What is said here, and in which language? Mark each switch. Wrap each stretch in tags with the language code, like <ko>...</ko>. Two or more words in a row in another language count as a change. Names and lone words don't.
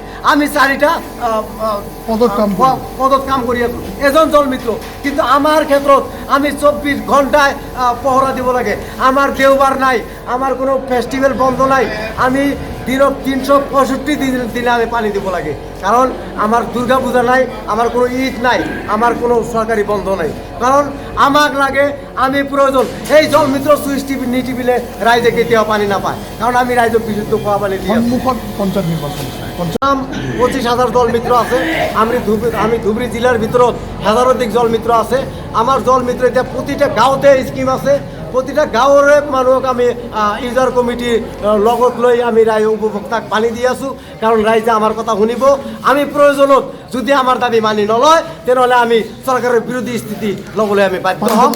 <as>আমি 4টা পদত কাম কৰি আছোঁ এজন জল মিত্ৰ। কিন্তু আমাৰ ক্ষেত্ৰত আমি 24 ঘণ্টায় পহৰা দিব লাগে। আমাৰ দেওবাৰ নাই, আমাৰ কোনো ফেষ্টিভেল বন্ধ নাই। আমি দিনত 365 দিনে আমি পানী দিব লাগে। কারণ আমার দুর্গা পূজা নাই, আমার কোনো ঈদ নাই, আমার কোনো সরকারি বন্ধ নাই। কারণ আমাক লাগে, আমি প্রয়োজন এই জল মিত্র সুইচ টিভি নিটিপিলে রাইজে কেতিয়াও পানি নাপায়। কারণ আমি রাইজক বিশুদ্ধ খোৱা পানী দিই। পঞ্চায়েত নির্বাচন 25,000 জল মিত্র আছে। আমি ধুবুৰী জিলার ভিতৰত হাজারধিক জল মিত্র আছে। আমার জল মিত্র এতিয়া প্রতিটা গাঁৱতে স্কিম আছে। প্রতিটা গাঁৱৰে মানুহক আমি</as> <en>user committee</en> <as>লগত লৈ আমি ৰাইজ উপভোক্তাক পানী দি আছোঁ। কাৰণ ৰাইজে আমাৰ কথা শুনিব। আমি প্ৰয়োজনত যদি আমাৰ দাবী মানি নলয় তেনেহ'লে আমি চৰকাৰৰ বিৰোধী স্থিতি ল'বলৈ আমি বাধ্য হ'ম।</as>